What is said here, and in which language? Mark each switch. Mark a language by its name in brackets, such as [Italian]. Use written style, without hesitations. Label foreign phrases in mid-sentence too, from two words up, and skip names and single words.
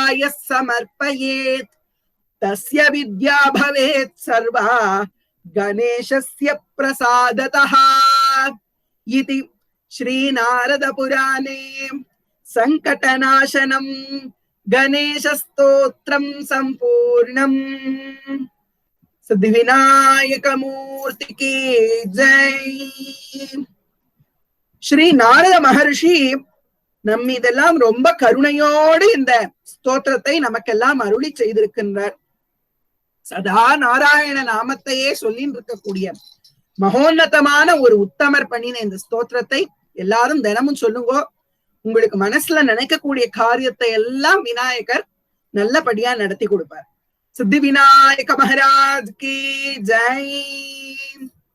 [Sanskrit] यः समर्पयेत् तस्य विद्या भवेत् सर्वा गणेशस्य प्रसादतः इति श्रीनारद पुराणे संकटनाशनं गणेशस्तोत्रं संपूर्णम् [Hindi] सिद्धिविनायक मूर्ति की जय. [Tamil] ஸ்ரீ நாரத மகர்ஷி நம்மீதெல்லாம் ரொம்ப கருணையோடு இந்த ஸ்தோத்திரத்தை நமக்கெல்லாம் அருளி செய்திருக்கின்றார். சதா நாராயண நாமத்தையே சொல்லின்னு இருக்கக்கூடிய மகோன்னதமான ஒரு உத்தமர் பண்ணின இந்த ஸ்தோத்திரத்தை எல்லாரும் தினமும் சொல்லுங்க. உங்களுக்கு மனசுல நினைக்கக்கூடிய காரியத்தை எல்லாம் விநாயகர் நல்லபடியா நடத்தி கொடுப்பார். [Hindi] सिद्धि विनायक महाराज की जय.